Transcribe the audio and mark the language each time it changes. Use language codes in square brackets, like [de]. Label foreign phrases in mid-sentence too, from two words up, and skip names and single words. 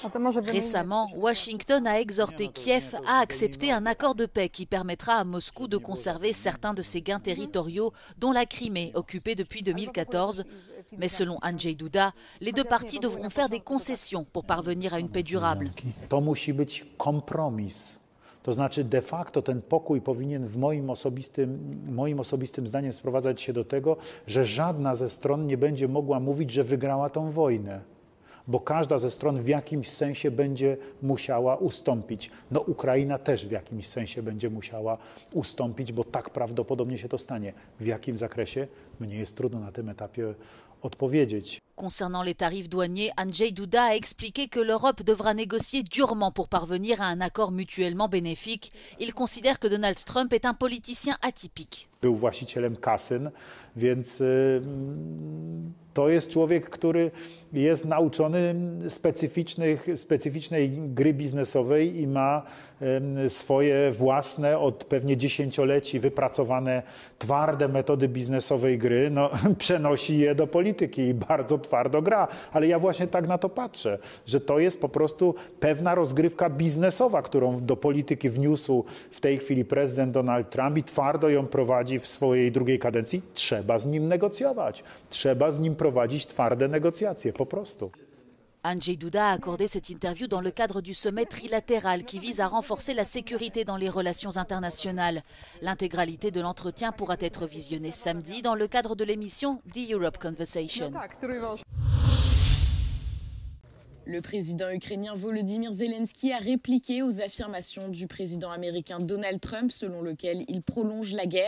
[fr] Récemment, Washington a exhorté Kiev à accepter un accord de paix qui permettra à Moscou de conserver certains de ses gains territoriaux, dont la Crimée, occupée depuis 2014. Mais selon Andrzej Duda, les deux parties devront faire des concessions pour parvenir à une paix durable. [pl] To znaczy [la] de facto [pl] ten pokój powinien w moim osobistym zdaniem sprowadzać się do tego, że żadna ze stron nie będzie mogła mówić, że wygrała tą wojnę, bo każda ze stron w jakimś sensie będzie musiała ustąpić. No Ukraina też w jakimś sensie będzie musiała ustąpić, bo tak prawdopodobnie się to stanie. W jakim zakresie? Mnie jest trudno na tym etapie odpowiedzieć. [fr] Concernant les tarifs douaniers, Andrzej Duda a expliqué que l'Europe devra négocier durement pour parvenir à un accord mutuellement bénéfique. Il considère que Donald Trump est un politicien atypique. [pl] Był właścicielem kasyn, więc to jest człowiek, który jest nauczony specyficznej gry biznesowej i ma swoje własne, od pewnie dziesięcioleci wypracowane twarde metody biznesowej gry, no, przenosi je do polityki i bardzo twardo gra. Ale ja właśnie tak na to patrzę, że to jest po prostu pewna rozgrywka biznesowa, którą do polityki wniósł w tej chwili prezydent Donald Trump i twardo ją prowadzi w swojej drugiej kadencji. Trzeba z nim negocjować, trzeba z nim prowadzić twarde negocjacje, po prostu. [fr] Andrzej Duda a accordé cette interview dans le cadre du sommet trilatéral qui vise à renforcer la sécurité dans les relations internationales. L'intégralité de l'entretien pourra être visionnée samedi dans le cadre de l'émission The Europe Conversation. Le président ukrainien Volodymyr Zelensky a répliqué aux affirmations du président américain Donald Trump selon lequel il prolonge la guerre.